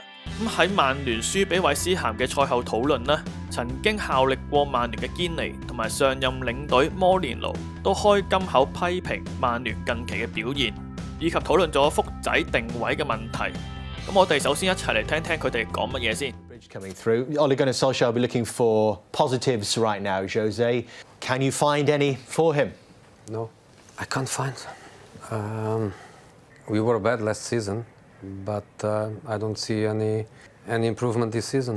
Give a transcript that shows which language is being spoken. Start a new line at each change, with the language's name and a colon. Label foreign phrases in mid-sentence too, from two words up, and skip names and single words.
Cantonese: 咁喺曼聯輸俾韋斯咸嘅賽後討論呢，曾經效力過曼聯嘅堅尼同埋上任領隊摩連奴都開金口批評曼聯近期嘅表現，以及討論咗福仔定位嘅問題。咁我哋首先一齊嚟聽聽佢哋講乜嘢先。
English: Coming through, Ole Gunnar Solskjaer will be looking for positives right now. Jose, can you find any for him? No, I can't find. We were bad last season, but I don't see any improvement this season.